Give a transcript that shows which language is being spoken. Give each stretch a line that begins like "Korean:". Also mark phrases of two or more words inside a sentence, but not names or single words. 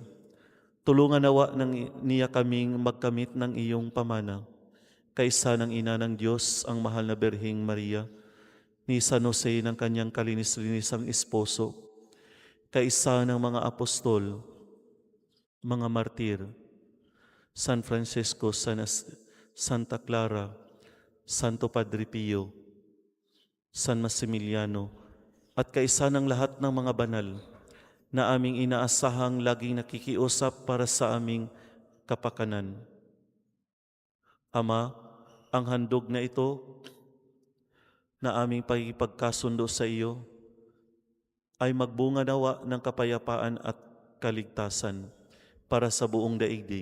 Filipino: Tulungan nawa niya kaming magkamit ng iyong pamana. Kaisa ng Ina ng Diyos, ang mahal na Birheng Maria, ni San Jose ng kanyang kalinis-linisang esposo, kaisa ng mga apostol, mga martir, San Francisco, Santa Clara, Santo Padre Pio, San Maximiliano, at kaisa ng lahat ng mga banal na aming inaasahang laging nakikiusap para sa aming kapakanan. Ama, ang handog na ito na aming pagkikipagkasundo sa iyo ay magbunga nawa ng kapayapaan at kaligtasan para sa buong daigdig.